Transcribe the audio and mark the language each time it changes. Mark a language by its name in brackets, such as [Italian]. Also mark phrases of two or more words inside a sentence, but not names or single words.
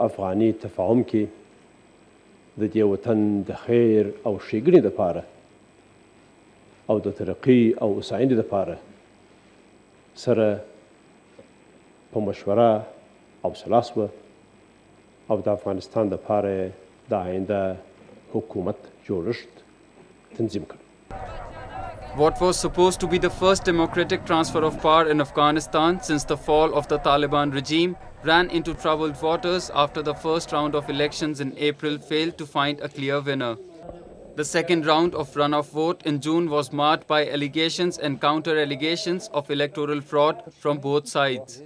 [Pashto] افغاني تفاهم کې د دې وطن د خیر او ښېګڼې دپاره او د ترقي او هوساینې دپاره سره په مشوره او سلا سوه او د افغانستان دپاره د آینده حکومت جوړښت تنظیم کړ. [English] What was supposed to be the first democratic transfer of power in Afghanistan since the fall of the Taliban regime ran into troubled waters after the first round of elections in April failed to find a clear winner. The second round of runoff vote in June was marred by allegations and counter-allegations of electoral fraud from both sides.